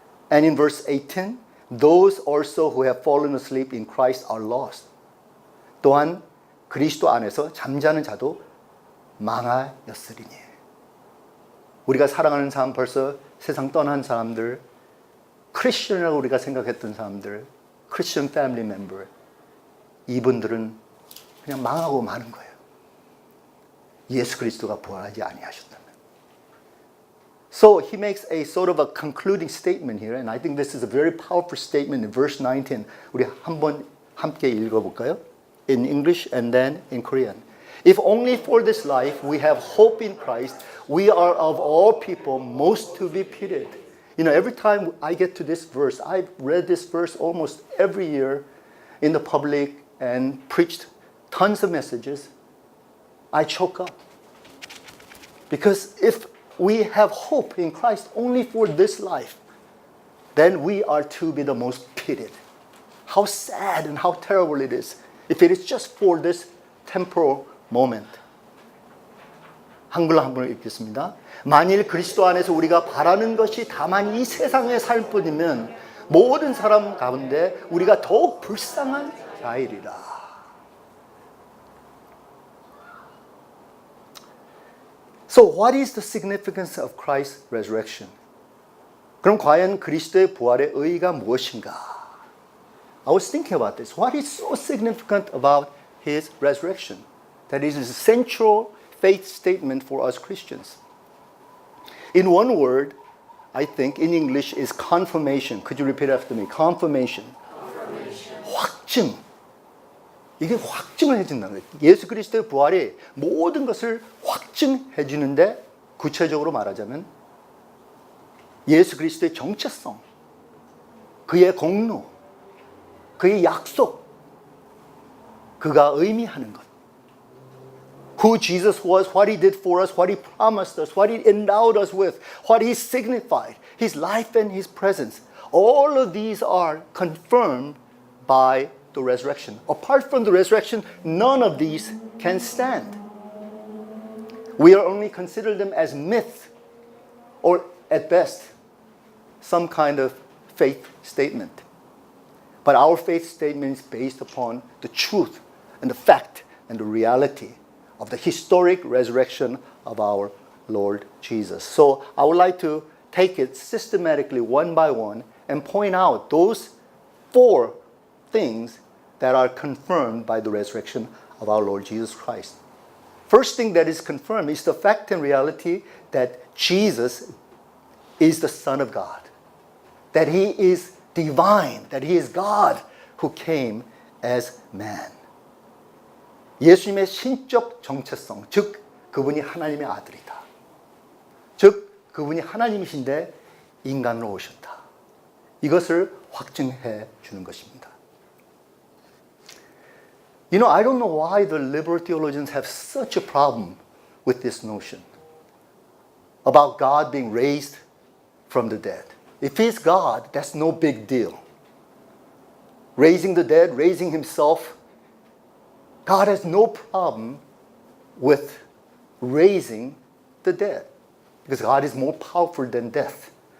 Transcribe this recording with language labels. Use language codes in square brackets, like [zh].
[en] And in verse 18, those also who have fallen asleep in Christ are lost. [ko] 또한 그리스도 안에서 잠자는 자도 망하였으리니. 우리가 사랑하는 사람, 벌써 세상 떠난 사람들, 크리스천이라고 우리가 생각했던 사람들, 크리스천 패밀리 멤버, 이분들은 그냥 망하고 마는 거예요. 예수 그리스도가 부활하지 아니하셨다면. [en] So he makes a sort of a concluding statement here, and I think this is a very powerful statement in verse 19. [ko] 우리 한번 함께 읽어볼까요? [en] In English and then in Korean. If only for this life we have hope in Christ, we are of all people most to be pitied. You know, every time I get to this verse, I've read this verse almost every year in the public and preached tons of messages. I choke up. Because if we have hope in Christ only for this life, then we are to be the most pitied. How sad and how terrible it is if it is just for this temporal moment. [ko] 한글로 한 번 읽겠습니다. 만일 그리스도 안에서 우리가 바라는 것이 다만 이 세상의 삶뿐이면 모든 사람 가운데 우리가 더욱 불쌍한 자이리라. [en] So what is the significance of Christ's resurrection? [ko] 그럼 과연 그리스도의 부활의 의의가 무엇인가? [en] I was thinking about this. What is so significant about his resurrection? That is a central faith statement for us Christians. In one word, I think in English is confirmation. Could you repeat after me? Confirmation. 확증. [ko] 이게 확증을 해준다는 거예요. 예수 그리스도의 부활이 모든 것을 확증해 주는데 구체적으로 말하자면 예수 그리스도의 정체성, 그의 공로, 그의 약속, 그가 의미하는 것. [en] Who Jesus was, what he did for us, what he promised us, what he endowed us with, what he signified, his life and his presence. All of these are confirmed by the resurrection. Apart from the resurrection, none of these can stand. We are only consider them as myth or at best some kind of faith statement. But our faith statement is based upon the truth and the fact and the reality of the historic resurrection of our Lord Jesus. So I would like to take it systematically one by one and point out those 4 things that are confirmed by the resurrection of our Lord Jesus Christ. First thing that is confirmed is the fact and reality that Jesus is the Son of God, that he is divine, that he is God who came as man. [ko] 예수님의 신적 정체성, 즉 그분이 하나님의 아들이다. 즉 그분이 하나님이신데 인간으로 오셨다. 이것을 확증해 주는 것입니다. [en] You know, I don't know why the liberal theologians have such a problem with this notion about God being raised from the dead. If he's God, that's no big deal. Raising the dead, raising himself, God has no problem with raising the dead because God is more powerful than death.